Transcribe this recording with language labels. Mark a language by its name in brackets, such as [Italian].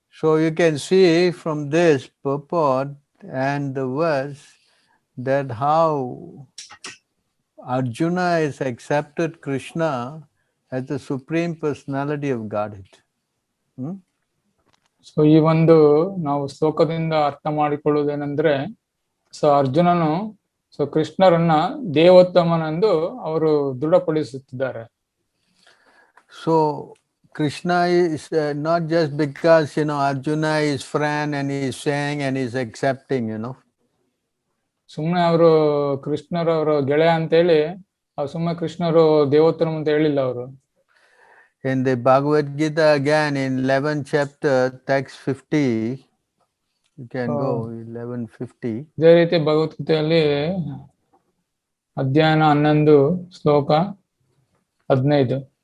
[English] So you can see from this purport and the verse that how Arjuna is accepted Krishna as the supreme personality of Godhead. [Kannada] So ಈ ಒಂದು ನಾವು ಶ್ಲೋಕದಿಂದ ಅರ್ಥ ಮಾಡಿಕೊಳ್ಳುವುದೇನೆಂದ್ರೆ, so ಅರ್ಜುನನು ಕೃಷ್ಣರನ್ನ ದೇವೋತ್ತಮನೆಂದು ಅವರು ದೃಢಪಡಿಸುತ್ತಿದ್ದಾರೆ. [English] So Krishna is not just because Arjuna is friend and he is saying and he is accepting, [Kannada] ಸುಮ್ಮನೆ ಅವರು ಕೃಷ್ಣರವರು ಗೆಳೆಯ ಅಂತೇಳಿ ಸುಮ್ಮನೆ ಕೃಷ್ಣರು ದೇವೋತ್ತಮ ಅಂತ ಹೇಳಿಲ್ಲ ಅವರು. [English] In the Bhagavad Gita again in 11th chapter text 50, you can go 11:50. [Kannada] ಇದೇ ರೀತಿ ಭಗವದ್ಗೀತೆಯಲ್ಲಿ ಅಧ್ಯಾಯ 11 ಶ್ಲೋಕ 15.